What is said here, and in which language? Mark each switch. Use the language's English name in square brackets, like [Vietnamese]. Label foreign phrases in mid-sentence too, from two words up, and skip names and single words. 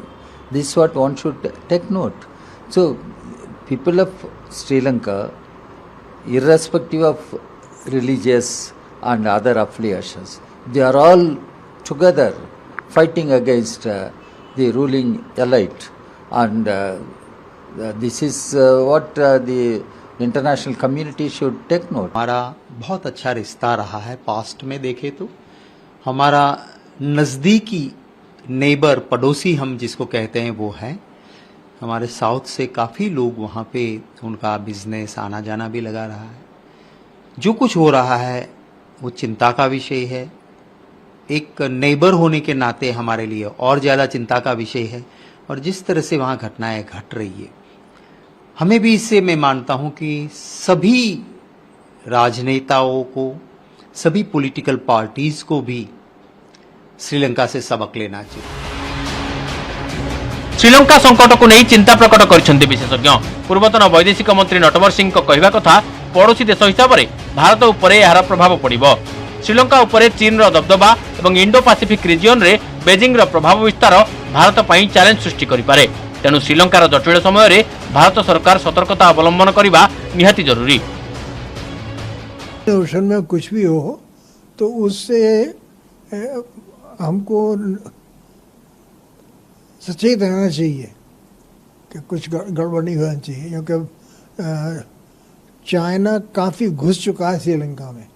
[English] This is what one should take note. So people of Sri Lanka, irrespective of religious and other affiliations, they are all together fighting against the ruling elite, and this is what the international community should take note. [Hindi] हमारा बहुत अच्छा रिश्ता रहा है। पास्ट में देखे तो हमारा नज़दीकी नेबर, पड़ोसी हम जिसको कहते हैं वो है। हमारे साउथ से काफ़ी लोग वहाँ पे उनका बिजनेस आना जाना भी लगा रहा है। जो कुछ हो रहा है वो चिंता का विषय है। एक नेबर होने के नाते हमारे लिए और ज़्यादा चिंता का विषय है। और जिस तरह से वहाँ घटनाएं घट रही है, हमें भी इससे मैं मानता हूँ कि सभी राजनेताओं को, सभी [English] political parties [Hindi] को भी श्रीलंका से सबक लेना चाहिए। [Odia] ଶ୍ରୀଲଙ୍କା ସଂକଟକୁ ନେଇ ଚିନ୍ତା ପ୍ରକଟ କରିଛନ୍ତି ବିଶେଷଜ୍ଞ। ପୂର୍ବତନ ବୈଦେଶିକ ମନ୍ତ୍ରୀ ନଟବର ସିଂଙ୍କ କହିବା କଥା, ପଡ଼ୋଶୀ ଦେଶ ହିସାବରେ ଭାରତ ଉପରେ ଏହାର ପ୍ରଭାବ ପଡ଼ିବ। ଶ୍ରୀଲଙ୍କା ଉପରେ ଚୀନର ଦବଦବା ଏବଂ ଇଣ୍ଡୋ ପାସିଫିକ୍ ରିଜିଅନ୍ରେ ବେଜିଂର ପ୍ରଭାବ ବିସ୍ତାର ଭାରତ ପାଇଁ ଚ୍ୟାଲେଞ୍ଜ ସୃଷ୍ଟି କରିପାରେ। ତେଣୁ ଶ୍ରୀଲଙ୍କାର ଜଟିଳ ସମୟରେ ଭାରତ ସରକାର ସତର୍କତା ଅବଲମ୍ବନ କରିବା ନିହାତି ଜରୁରୀ। [Hindi] ओशन में कुछ भी हो तो उससे हमको सचेत रहना चाहिए कि कुछ गड़बड़ नहीं होना चाहिए, क्योंकि चाइना काफ़ी घुस चुका है श्रीलंका में।